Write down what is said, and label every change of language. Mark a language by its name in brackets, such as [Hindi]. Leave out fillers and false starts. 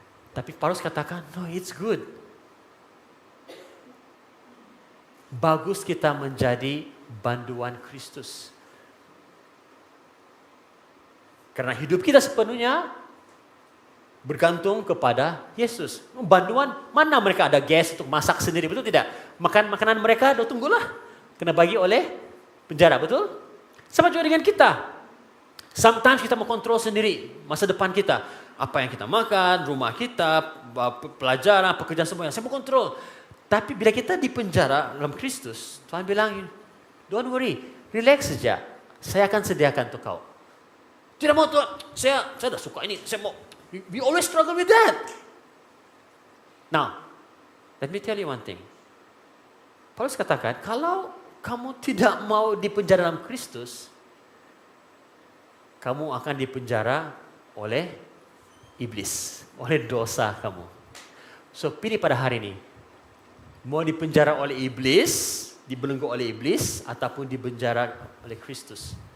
[Malay] Tapi Paulus katakan, [English] no, it's good. [Malay] Bagus kita menjadi banduan Kristus. Karena hidup kita sepenuhnya bergantung kepada Yesus. Banduan, mana mereka ada gas untuk masak sendiri, betul tidak? Makanan mereka, tunggulah. Kena bagi oleh penjara, betul? Sama juga dengan kita. Sometimes kita mau kontrol sendiri masa depan kita. Apa yang kita makan, rumah kita, pelajaran, pekerjaan semuanya. Saya mau kontrol. Tapi bila kita di penjara dalam Kristus, Tuhan bilang, [English] don't worry, relax [Malay] saja. Saya akan sediakan untuk kau. Tidak mau Tuhan, saya dah suka ini, saya mau. [English] We always struggle with that. Now, let me tell you one thing. [Malay] Paulus katakan, kalau kamu tidak mau dipenjara dalam Kristus, kamu akan dipenjara oleh iblis, oleh dosa kamu. So, pilih pada hari ini. Mau dipenjara oleh iblis, dibelenggu oleh iblis, ataupun dipenjara oleh Kristus.